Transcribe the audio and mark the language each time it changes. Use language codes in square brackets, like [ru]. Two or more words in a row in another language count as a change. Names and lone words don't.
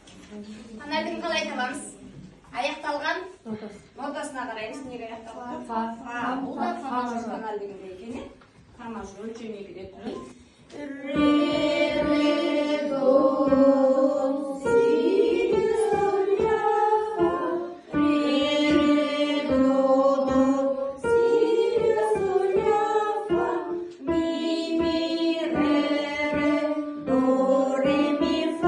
[kk] Тональдың қалай табамыз? Аяқталған? Нотасына қараймыз. Неге аяқталған? Фа. Бұл да [ru] фа мажор [kk] тональдігінде екен. [ru] Фа мажор [kk] өлшем 2-де тұрын. [ru] Ре, до, си, соль, ля, фа. Ре, до, си, соль, ля, фа. Ми, ре, до, ре, ми, фа.